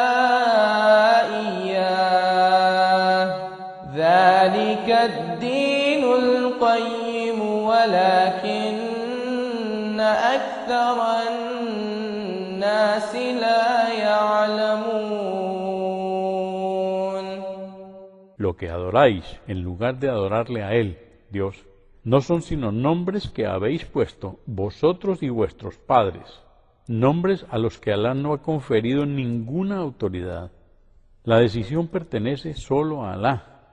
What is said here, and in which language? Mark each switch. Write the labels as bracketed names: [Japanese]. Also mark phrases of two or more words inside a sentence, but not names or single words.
[Arabic] إياه ذلك الدين القيم ولكن أكثر الناس لا يعلمون. [Spanish] Lo que adoráis, en lugar de adorarle a Él, Dios, no son sino nombres que habéis puesto vosotros y vuestros padres, nombres a los que Alá no ha conferido ninguna autoridad, La decisión pertenece solo a Alá.